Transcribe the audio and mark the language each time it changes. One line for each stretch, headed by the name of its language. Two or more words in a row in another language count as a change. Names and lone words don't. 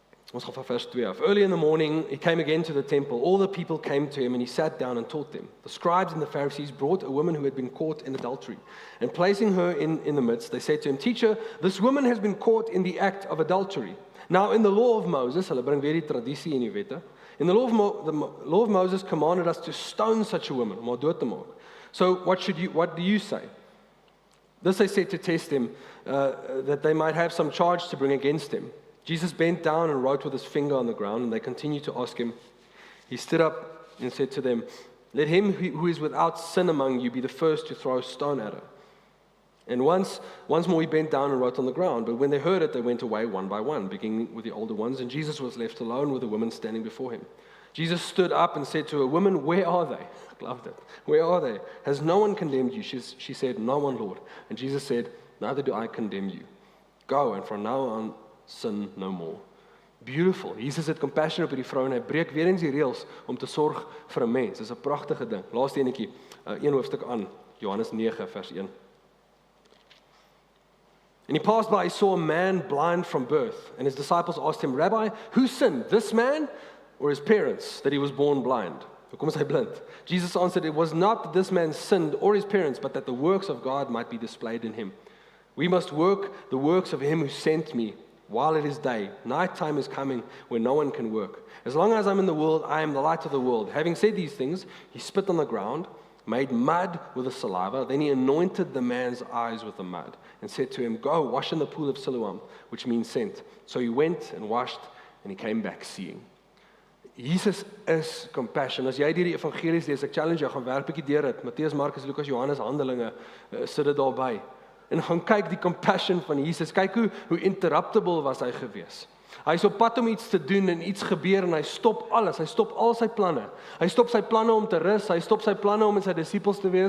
Afrikaans: Ons gaan van vers 2 af.
English: Early in the morning, he came again to the temple. All the people came to him and he sat down and taught them. The scribes and the Pharisees brought a woman who had been caught in adultery. And placing her in the midst, they said to him, Teacher, this woman has been caught in the act of adultery. Now in the law of Moses,
Afrikaans: hulle bring weer die tradisie in die wette.
English: In the law of Moses commanded us to stone such a woman,
Afrikaans: om haar dood te maak.
English: So what do you say? This they said to test him, that they might have some charge to bring against him. Jesus bent down and wrote with his finger on the ground, and they continued to ask him. He stood up and said to them, Let him who is without sin among you be the first to throw a stone at her. And once more he bent down and wrote on the ground. But when they heard it, they went away one by one, beginning with the older ones, and Jesus was left alone with the women standing before him. Jesus stood up and said to her, Woman, where are they? I loved it. Where are they? Has no one condemned you? She said, No one, Lord. And Jesus said, Neither do I condemn you. Go, and from now on, sin no more. Beautiful.
Afrikaans: Jesus het compassion op hierdie vrou en hy breek weer eens die reëls om te sorg vir 'n mens. Dis 'n pragtige ding. Laaste enetjie, een hoofstuk aan, Johannes 9 vers 1.
English: And he passed by, he saw a man blind from birth, and his disciples asked him, Rabbi, who sinned, this man or his parents, that he was born blind?
Afrikaans: Hoekom is hy blind?
English: Jesus answered, It was not that this man sinned or his parents, but that the works of God might be displayed in him. We must work the works of him who sent me while it is day. Night time is coming when no one can work. As long as I'm in the world, I am the light of the world. Having said these things, he spit on the ground, made mud with the saliva, then he anointed the man's eyes with the mud, and said to him, Go, wash in the pool of Siloam, which means sent. So he went and washed, and he came back seeing. Jesus is compassion.
Afrikaans: As jy die evangelies lees, ek challenge jou, gaan werk bietjie deur dit. Matteus, Markus, Lukas, Johannes, Handelinge, sit dit daarby. En gaan kyk die compassion van Jesus. Kyk hoe interruptible was hy gewees. Hy is op pad om iets te doen en iets gebeur en hy stop alles. Hy stop al sy planne. Hy stop sy planne om te rus. Hy stop sy planne om met sy disippels te wees.